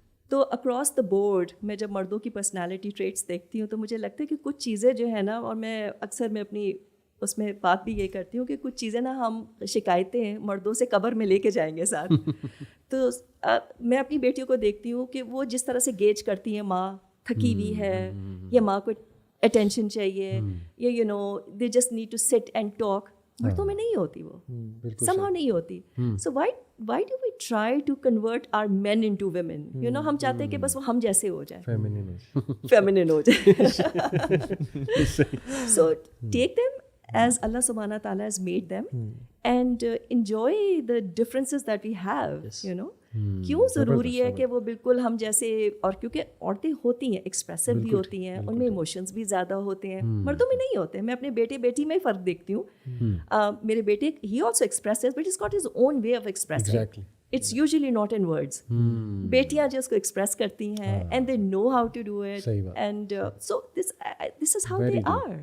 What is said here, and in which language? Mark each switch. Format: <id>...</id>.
<hi>तो across the board मैं जब मर्दों की पर्सनालिटी ट्रेट्स देखती हूँ तो मुझे लगता है कि कुछ चीज़ें जो है ना, और मैं अक्सर मैं अपनी उसमें बात भी ये करती हूँ कि कुछ चीज़ें ना हम शिकायतें मर्दों से कब्र में लेके जाएंगे साथ. तो मैं अपनी बेटियों को देखती हूँ कि वो जिस तरह से गेज करती हैं, माँ थकी हुई है या माँ को अटेंशन चाहिए या</hi> <en>You know they just need to sit and talk.</en> <hi>मर्दों में नहीं होती वो, somehow नहीं होती.</hi> <en>So why do we try to convert our men into women? You know,</en> <hi>हम चाहते हैं कि बस वो हम जैसे हो जाए, feminine हो जाए.</hi> <en>So take them as Allah subhanahu wa ta'ala has made them and enjoy the differences that we have. Yes. You know,</en> <hi>क्यों ज़रूरी है कि वो बिल्कुल हम जैसे, और क्योंकि औरतें होती हैं एक्सप्रेसिव भी होती हैं, उनमें इमोशंस भी ज़्यादा होते हैं, मर्दों में नहीं होते. मैं अपने बेटी में ही फ़र्क देखती हूँ. मेरे बेटे he</hi> <en>Also expressive but is got his own way of expressing. It's usually not in words.</en> <hi>बेटियां जो उसको एक्सप्रेस करती हैं</hi> <en>And they know how to do it and so this is how they are.</en>